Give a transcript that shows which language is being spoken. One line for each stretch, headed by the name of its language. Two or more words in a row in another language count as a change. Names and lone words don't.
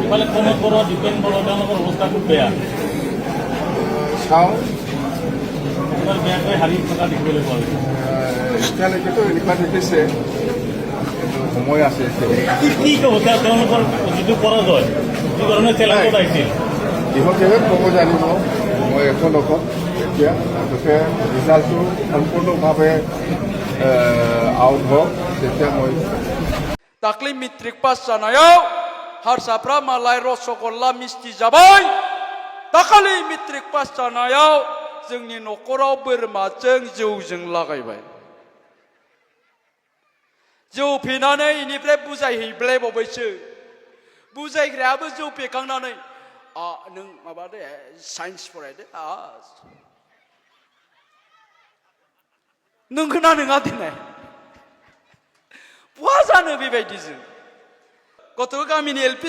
Assamese: চাওঁ এতিয়ালৈকেতো এনেকুৱা দেখিছে, কিন্তু সময় আছে। ইহঁতেহে ক'ব জানিব, মই একো নকওঁ এতিয়া। গতিকে ৰিজাল্টটো সম্পূৰ্ণভাৱে আউট হওক তেতিয়া মই।
Bodo: दाख्लै
English: matric pass
Bodo: जानायाव हारसाफ्रा मालाय रसगल्ला मिस्टि जाबाय, दाखालि
English: matric pass
Bodo: जानायाव जोंनि न'खराव बोरमाजों जौजों लागायबाय। जौ फेनानै इनिफ्राय बुजायहैब्लायबावबायसो बुजायग्रायाबो जौ फेखांनानै नों माबादे साइन्स फरायदो नोंगोना नङा दिनै बहा जानो बेबायदिजों गथ' गामिनि LP